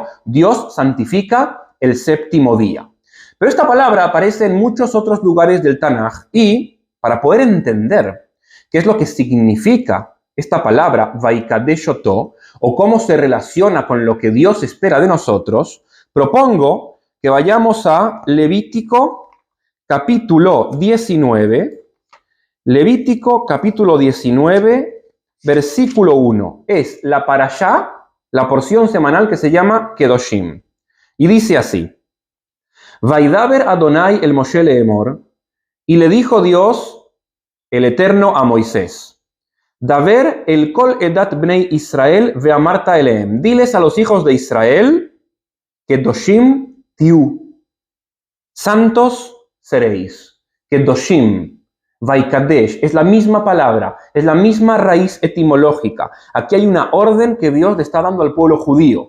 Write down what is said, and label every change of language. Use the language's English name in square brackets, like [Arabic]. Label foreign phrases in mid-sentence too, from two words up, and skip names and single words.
[Spanish] Dios santifica el séptimo día. Pero esta palabra aparece en muchos otros lugares del Tanaj y, para poder entender qué es lo que significa esta palabra [Hebrew] ויקדש אותו, [Spanish] o cómo se relaciona con lo que Dios espera de nosotros, propongo que vayamos a Levítico capítulo 19, Levítico capítulo 19, versículo 1. Es la parashá, la porción semanal que se llama Kedoshim. [Hebrew] Y dice así, וידבר אדוני אל משה לאמור, [Spanish] y le dijo Dios, el Eterno, a Moisés, [Hebrew] דבר אל כל עדת בני ישראל ואמרת אלהם. [Spanish] Diles a los hijos de Israel, [Hebrew] קדושים תהיו, [Spanish] santos seréis. Kedoshim, Vaikadesh, es la misma palabra, es la misma raíz etimológica. Aquí hay una orden que Dios le está dando al pueblo judío.